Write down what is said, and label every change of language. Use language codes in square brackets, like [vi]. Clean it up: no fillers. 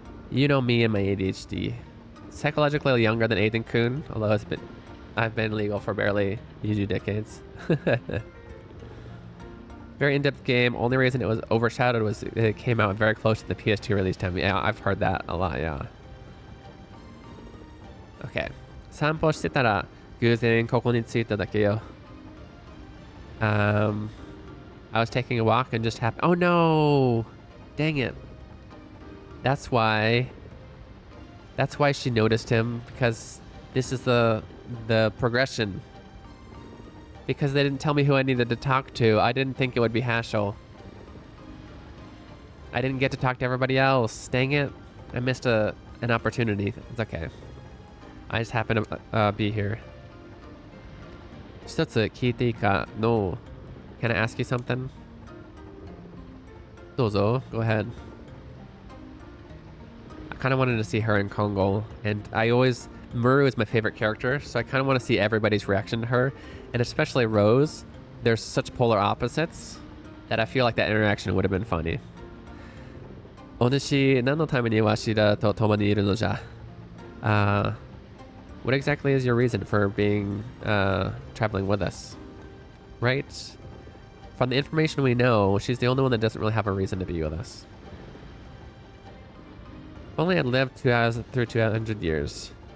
[en] You know me and my ADHD. Psychologically younger than Aiden Kun, although I've been legal for barely 2 decades. Very in-depth game. Only reason it was overshadowed was it came out very close to the PS2 release time. Yeah, I've heard that a lot, yeah. Okay. [ja] 散歩してたら偶然ここに着いただけよ. [en] I was taking a walk and just happened. Oh no! Dang it. That's why she noticed him, because this is the progression. Because they didn't tell me who I needed to talk to. I didn't think it would be Hashel. I didn't get to talk to everybody else. Dang it. I missed an opportunity. It's okay. I just happened to be here. [ja] 一つ聞いていいか? [en] No. Can I ask you something? [ja] どうぞ. [en] Go ahead. I kind of wanted to see her in Kongo, and Muru is my favorite character, so I kind of want to see everybody's reaction to her, and especially Rose. There's such polar opposites that I feel like that interaction would have been funny. [ja] お主、何のためにわしらと共にいるのじゃ? [en] What exactly is your reason for being traveling with us? Right? From the information we know, she's the only one that doesn't really have a reason to be with us. If only I'd lived through 200 years.